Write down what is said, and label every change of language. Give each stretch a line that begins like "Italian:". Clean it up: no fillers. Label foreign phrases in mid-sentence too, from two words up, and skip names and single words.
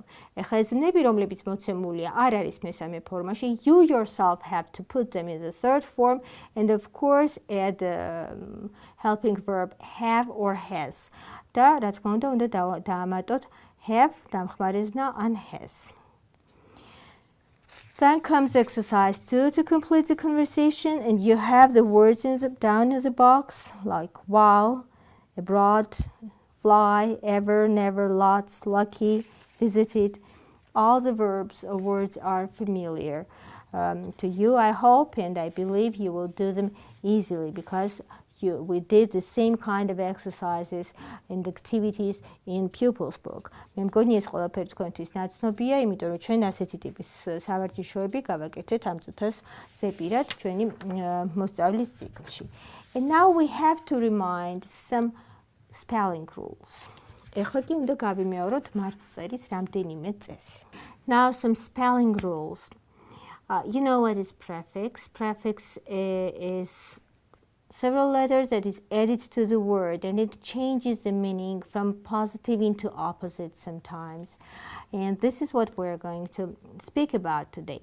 Georgian: ეხლა ეს ზმნები, რომლებიც მოცემულია, არ არის მესამე ფორმაში.
English: You yourself have to put them in the third form, and of course add the helping verb have or has.
Georgian: და რა თქმა უნდა, უნდა დაამატოთ have დამხმარე ზმნა ან has.
English: Then comes exercise 2 to complete the conversation, and you have the words down in the box like wow, abroad, fly, ever, never, lots, lucky, visited. All the verbs or words are familiar to you, I hope, and I believe you will do them easily because we did the same kind of exercises and activities in pupils book.
Georgian: მე მგონი ეს ყველაფერი თქვენთვის ნაცნობია, იმიტომ რომ ჩვენ ასეთი ტიპის სავარჯიშოები გავაკეთეთ ამ წუთას ზეპირად ჩვენი მოსწავლის ციკლში.
English: And now we have to remind some spelling rules.
Georgian: ეხლა კი უნდა გავიმეოროთ მართლწერის რამდენიმე წესი.
English: Now some spelling rules. You know what is prefix? Prefix is several letters that is added to the word, and it changes the meaning from positive into opposite sometimes. And this is what we're going to speak about today.